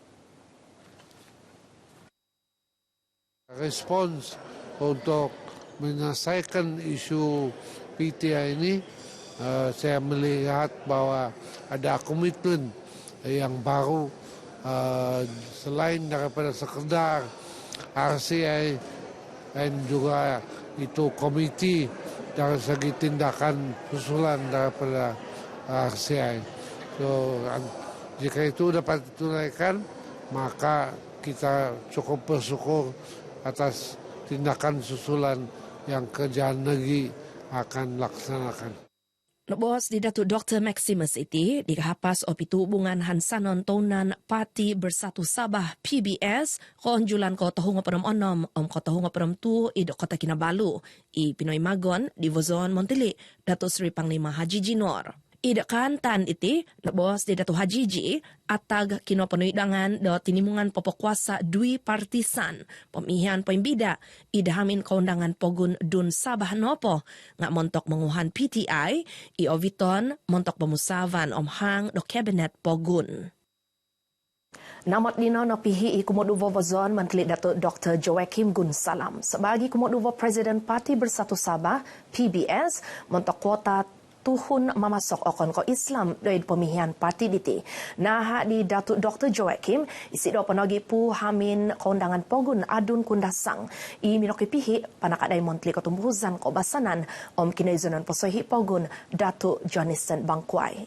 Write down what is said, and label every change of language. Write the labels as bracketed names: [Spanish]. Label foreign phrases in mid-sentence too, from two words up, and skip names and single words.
[Malay] Respons untuk menyelesaikan isu PTI ini, saya melihat bahwa ada komitmen yang baru selain daripada sekedar RCI dan juga itu komiti dari segi tindakan susulan daripada RCI. So, jika itu dapat ditunaikan, maka kita cukup bersyukur atas tindakan susulan yang kerajaan negeri akan laksanakan. [Central Dusun] Bos di Datuk Dr. Maximus iti dikahapas opitu hubungan hansanon tonan Parti Bersatu Sabah PBS konjulan ko tahunga peram onom ko tahunga peram tu idok kota Kinabalu i Pinoy Magon di Vozon Montili Datuk Seri Panglima Haji Jinor. Idakan tan iti lebos di Datu Hajiji atag kino penuidangan do tinimungan popokuasa dui [Malay] partisan pemilihan pembida [Central Dusun] idahamin keundangan pogun dun Sabah Nopo ngak montok menguhan PTI i oviton montok pemusavan omhang do kabinet pogun. Namot dino no pihi i Kumoduvo Vozon Menteri Datuk Dr. Joachim Gunsalam sebagai Kumoduvo Presiden Parti Bersatu Sabah PBS montok kuota tuhun mamasok okon ko Islam [Malay] dari pemilihan parti [Central Dusun] diti. Nah di Datuk Dr. Joachim isi do penogi pu hamin keundangan pogun adun kundasang i minoki pihi panakadai Menteri Ketumbuhan ko basanan om kinaizunan posohi pogun Datuk Jonathan Bangkuai.